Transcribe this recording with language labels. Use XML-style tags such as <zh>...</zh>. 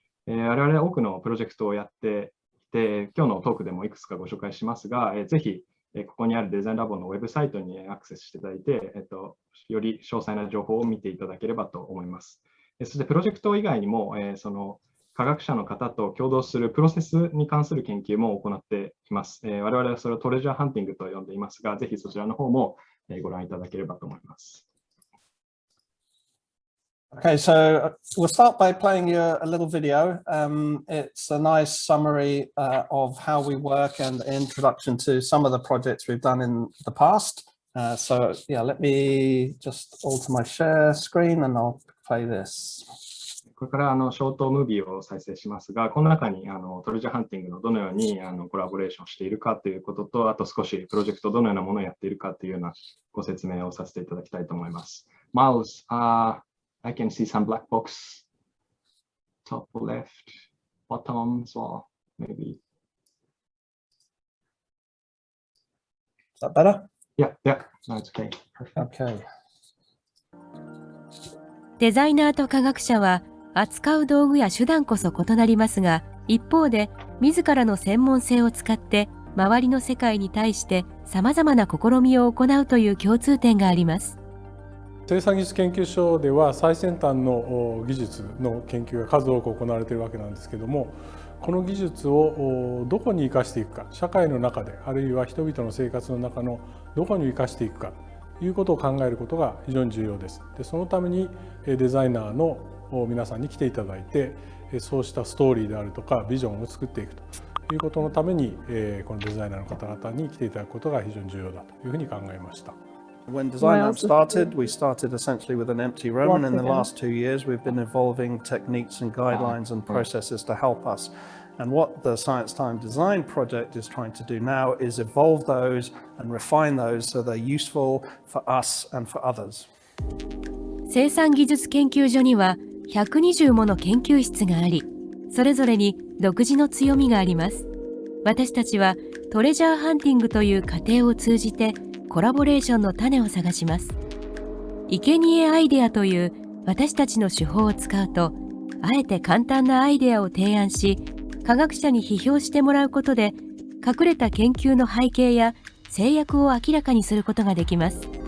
<ja>我々は多くのプロジェクトをやっていて、今日のトークでもいくつかご紹介しますが、ぜひここにあるデザインラボのウェブサイトにアクセスしていただいて、より詳細な情報を見ていただければと思います。そしてプロジェクト以外にも、その科学者の方と共同するプロセスに関する研究も行っています。我々はそれをトレジャーハンティングと呼んでいますが、ぜひそちらの方もご覧いただければと思います。</ja> <en>Okay, so we'll start by playing you a little video. It's a nice summary of how we work and introduction to some of the projects we've done in the past. So yeah, let me just alter my share screen and I'll play this.</en> <ja>これからショートムービーを再生しますが、この中にトレジャーハンティングのどのようにコラボレーションしているかということと、あと少しプロジェクトどのようなものをやっているかというようなご説明をさせていただきたいと思います。</ja> <en>Miles, I can see some black box, top left, bottom as well, maybe. Is that better? Yeah, no, it's okay. Okay.</en> <ja>デザイナーと科学者は扱う道具や手段こそ異なりますが、一方で自らの専門性を使って周りの世界に対してさまざまな試みを行うという共通点があります。生産技術研究所では最先端の技術の研究が数多く行われているわけなんですけども、この技術をどこに生かしていくか、社会の中であるいは人々の生活の中のどこに生かしていくかということを考えることが非常に重要です。で、そのためにデザイナーの皆さんに来ていただいて、そうしたストーリーであるとかビジョンを作っていくということのために、このデザイナーの方々に来ていただくことが非常に重要だというふうに考えました。</ja> <en>When Design Lab started, we started essentially with an empty room, and in the last 2 years, we've been evolving techniques and guidelines and processes to help us. And what the Science Time Design Project is trying to do now is evolve those and refine those so they're useful for us and for others.</en> <ja>生産技術研究所には120もの研究室があり、それぞれに独自の強みがあります。私たちはトレジャーハンティングという過程を通じてコラボレーションの種を探します。生贄アイデアという私たちの手法を使うと、あえて簡単なアイデアを提案し、科学者に批評してもらうことで、隠れた研究の背景や制約を明らかにすることができます。</ja>